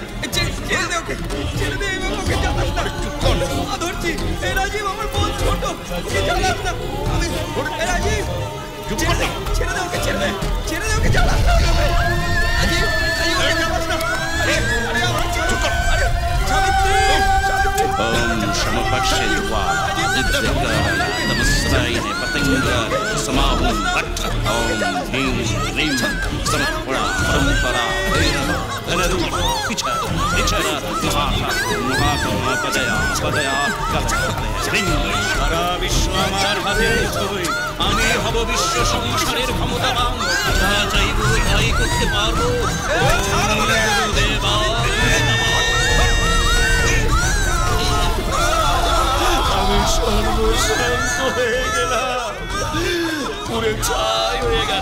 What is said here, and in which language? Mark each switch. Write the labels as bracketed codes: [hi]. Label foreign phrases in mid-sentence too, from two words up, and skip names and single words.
[bn] ছেড়ে দে ওকে, ছেড়ে দে। এইভাবে ওকে জ্বালাস না। ধরছি। এ রাজীব, আমার বোন ছোট, ওকে জ্বালাস না। এ রাজীব, ছেড়ে দে, ছেড়ে দে ওকে, ছেড়ে দে, ছেড়ে দে ওকে, জ্বালাস না ওকে। রাজীব, ওকে জ্বালাস না। আরে আরে আমার ছোট, আরে সাবিত্রী, সাবিত্রী। [sa] ओम समपक्षे ज्वाला दिव्य करला तमस्रायने पतंगारे समाहुम भट्ट ओम ह्रीं ह्रीं समपरा परंपरा भैरवा धनरूपा विचर महाकम पदया पदया कलय ह्रीं। [bn] সারা বিশ্ব আমার হাতে ছবি, আমি হব বিশ্ব সংসারের ক্ষমতাবান। যা চাইব তাই করতে পারবো। দেবা আমি সর্বশান্ত হয়ে গেলাম, পুরে ছাই হয়ে গেল।